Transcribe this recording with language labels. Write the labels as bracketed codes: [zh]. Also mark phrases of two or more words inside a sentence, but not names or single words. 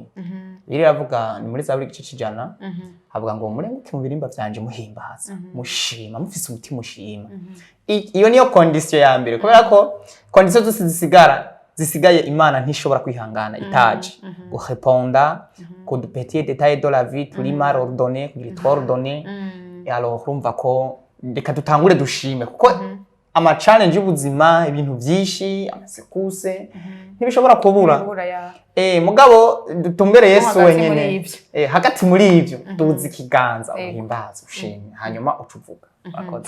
[rn] Biri ravuga ni muri Zaburi gice cijana havuga ngo murenguke mu birimba vyanje muhimbaza mushima mufise umutima ushima. Iyo niyo condition ya mbere kubera ko condition zose zisigaye Imana ntishobora kwihangana itaje gureponda ku [fr] petit détail de la vie [rn] turi [fr] mal ordonné [rn] kugira twordonné. Alors urumva ko reka dutangure dushime kuko ama challenge y'ubuzima ibintu byinshi amasekuse ntibishobora kubura mugabo dutumbere Yesu wenyene hagati muri ivyo duzi kiganza uhimbaza ushimye hanyuma ucuvuga akoze